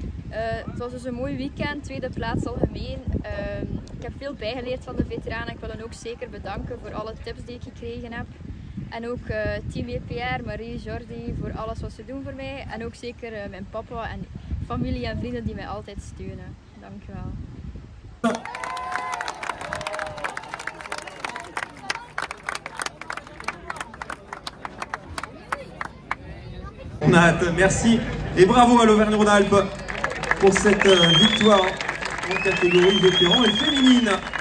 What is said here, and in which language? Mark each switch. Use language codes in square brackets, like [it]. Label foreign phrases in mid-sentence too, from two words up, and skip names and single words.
[nl] Het was dus een mooi weekend, tweede plaats algemeen. Ik heb veel bijgeleerd van de veteranen. Ik wil hen ook zeker bedanken voor alle tips die ik gekregen heb. En ook team EPR, Marie, Jordi, voor alles wat ze doen voor mij. En ook zeker mijn papa en familie en vrienden die mij altijd steunen. Dank je wel. [fr] Merci et bravo à l'Auvergne-Rhône-Alpes pour cette victoire en catégorie vétéran et féminine.